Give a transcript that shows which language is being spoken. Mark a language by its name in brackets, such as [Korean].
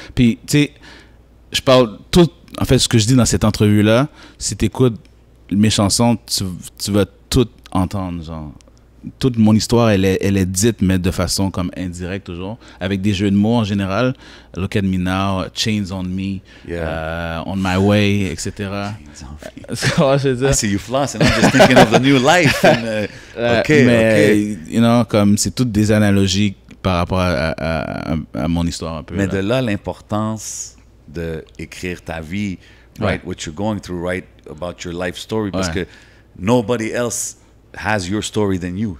[French] Puis, tu sais, je parle tout... En fait, ce que je dis dans cette entrevue-là, si t'écoutes mes chansons, tu vas tout entendre, genre. Toute mon histoire, elle est dite, mais de façon comme indirecte toujours, avec des jeux de mots en général. [English] Look at me now, Chains on me, On my way, etc. I see you floss, and I'm just thinking of the new life. And, [French] mais, [English] you know, [French] comme c'est toutes des analogies par rapport à mon histoire un peu. Mais là. de là, l'importance d'écrire ta vie, [English] right, what you're going through, right, about your life story, [French] parce que [English] nobody else has your story than you.